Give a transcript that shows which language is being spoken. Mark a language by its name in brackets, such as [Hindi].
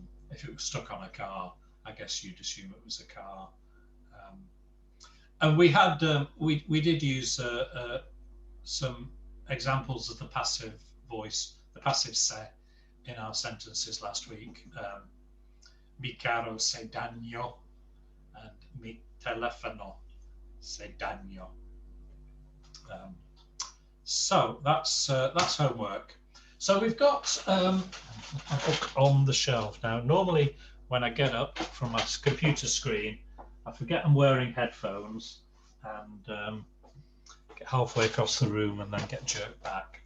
[English] If it was stuck on a car, I guess you'd assume it was a car. And we had we did use some examples of the passive voice, the passive se, in our sentences last week. [Spanish] Mi carro se dañó [English] and [Spanish] mi teléfono se dañó. [English] So that's homework. So we've got a book on the shelf now. Normally, when I get up from my computer screen, I forget I'm wearing headphones and get halfway across the room and then get jerked back.